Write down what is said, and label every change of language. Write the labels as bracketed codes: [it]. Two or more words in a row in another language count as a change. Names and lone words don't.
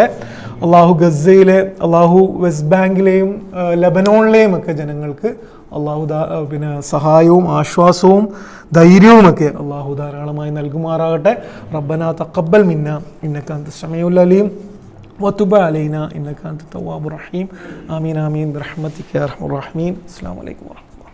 [ml] അള്ളാഹു ഗസയിലെ, അള്ളാഹു വെസ്റ്റ് ബാങ്കിലെയും ലെബനോണിലെയും ഒക്കെ ജനങ്ങൾക്ക് അള്ളാഹു സഹായവും ആശ്വാസവും ധൈര്യവുമൊക്കെ അള്ളാഹു ധാരാളമായി നൽകുമാറാകട്ടെ. [ar] ربنا تقبل منا إنك أنت السميع العليم وتب علينا إنك أنت التواب الرحيم آمين آمين برحمتك يا أرحم الراحمين. السلام عليكم ورحمة الله.